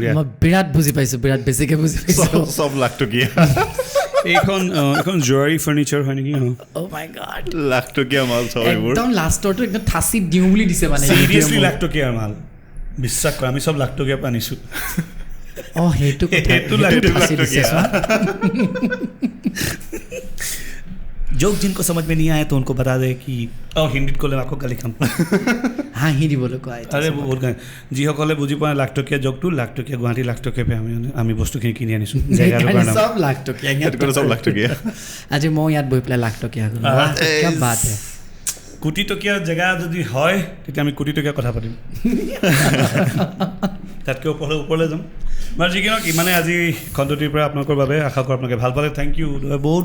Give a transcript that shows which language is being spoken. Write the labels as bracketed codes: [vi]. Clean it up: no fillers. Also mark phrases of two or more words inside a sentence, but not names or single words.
[as] মই বিৰাট বুজি পাইছোঁ বিৰাট বেছিকৈ বুজি পাইছোঁ চব লাখটকীয়া এইখন জুৱেলাৰী ফাৰ্নিচাৰ হয় নেকি লাখটকীয়া মাল চব এইবোৰ একদম লাষ্টৰটো একদম ঠাচি দিওঁ বুলি দিছে মানে চিৰিয়াছলি লাখটকীয়াৰ মাল বিশ্বাস কৰা আমি চব লাখটকীয়া আনিছোঁ সেইটো [hi] जोक जिनको समझ में नहीं आया तो उनको बता दे कि हिंदीत [as] ক'লে আকৌ গালি খাম হাঁহি দিবলৈ কয় আৰে বহুত গান যিসকলে বুজি পোৱা লাখটকীয়া জকটো লাখটকীয়া গুৱাহাটী লাখটকীয়া আমি বস্তুখিনি কিনি আনিছোঁ চব লাখটকীয়া আজি মই ইয়াত বহি পেলাই লাখটকীয়া বাট কোটি টকীয়া জেগা যদি হয় তেতিয়া আমি কোটি টকীয়া কথা পাতিম তাতকৈ ওপৰলৈ যাম বাৰু যি কি নহওক ইমানে আজি খণ্ডটিৰ পৰা আপোনালোকৰ বাবে আশা কৰোঁ আপোনালোকে ভাল পালে [en] thank you [as] বহুত